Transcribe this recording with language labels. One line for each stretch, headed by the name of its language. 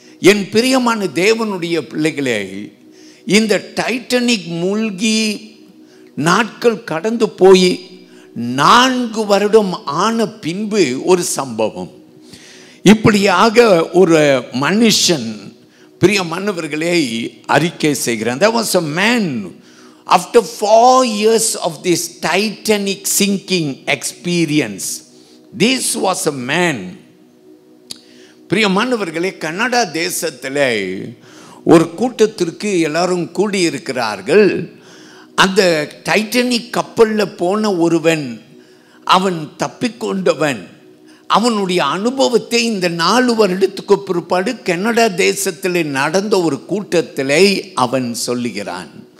Tamil: என் பிரியமான தேவனுடைய பிள்ளைகளே, இந்த டைட்டானிக் மூழ்கி நாட்கள் கடந்து போய் 4 வருடம் ஆன பின்பு ஒரு சம்பவம். இப்படியாக ஒரு மனுஷன் பிரியமானவர்களே அறிக்கை செய்கிறான்.
English: There was a man after 4 years of this Titanic sinking experience. This was a man.
Tamil: பிரியமானவர்களே, கனடா தேசத்தில் ஒரு கூட்டத்திற்கு எல்லாரும் கூடியிருக்கிறார்கள். அந்த டைட்டானிக் கப்பலில் போன ஒருவன், அவன் தப்பிக்கொண்டவன், அவனுடைய அனுபவத்தை இந்த 4 வருடத்துக்கு பிற்பாடு கனடா தேசத்தில் நடந்த ஒரு கூட்டத்தில் அவன் சொல்லுகிறான்.